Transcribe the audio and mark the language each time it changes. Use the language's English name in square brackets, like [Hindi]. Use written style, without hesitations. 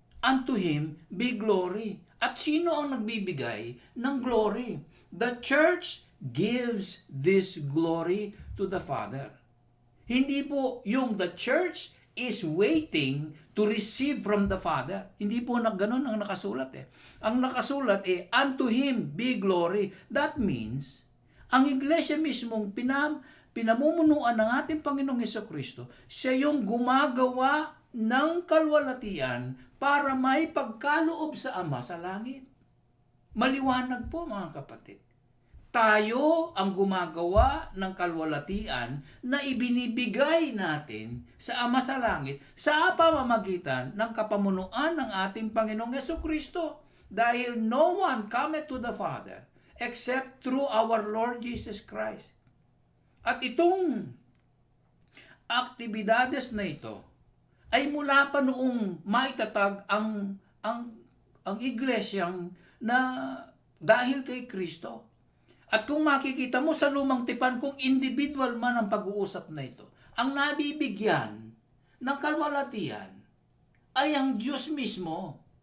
[English] Unto Him be glory. [Filipino] At sino ang nagbibigay ng glory? [English] The church gives this glory to the Father. [Filipino] Hindi po yung [English] the church is waiting to receive from the Father. [Filipino] Hindi po ganun ang nakasulat eh. Ang nakasulat [English] unto Him be glory. That means, [Filipino] ang iglesia mismong pinamumunuan ng ating Panginoong Hesukristo, siya yung gumagawa ng kalwalatian para may pagkaloob sa Ama sa langit. Maliwanag po mga kapatid. Tayo ang gumagawa ng kalwalatian na ibinibigay natin sa Ama sa langit sa pamamagitan ng kapamunuan ng ating Panginoong Hesukristo. [English] Dahil no one cometh to the Father except through our Lord Jesus Christ. [Filipino] At itong aktibidades na ito ay mula pa noong maitatag ang iglesyang na dahil kay Kristo. At kung makikita mo sa lumang tipan, kung individual man ang pag-uusap na ito, ang nabibigyan ng kalwalatian ay ang Diyos mismo.